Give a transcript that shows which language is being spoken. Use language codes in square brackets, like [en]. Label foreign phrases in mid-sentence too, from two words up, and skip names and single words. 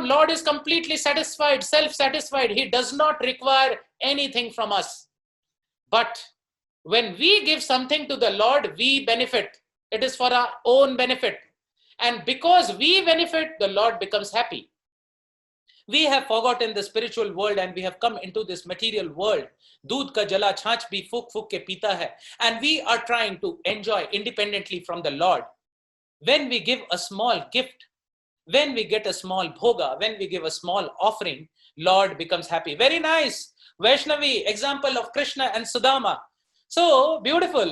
[en] Lord is completely satisfied, self-satisfied. He does not require anything from us. But when we give something to the Lord, we benefit. It is for our own benefit. And because we benefit, the Lord becomes happy. We have forgotten the spiritual world and we have come into this material world. [hi] Doodh ka jala chhanch bhi fuk fuk ke pita hai. [en] And we are trying to enjoy independently from the Lord. When we give a small gift, when we get a small bhoga, when we give a small offering, Lord becomes happy. Very nice. Vaishnavi, example of Krishna and Sudama. So beautiful.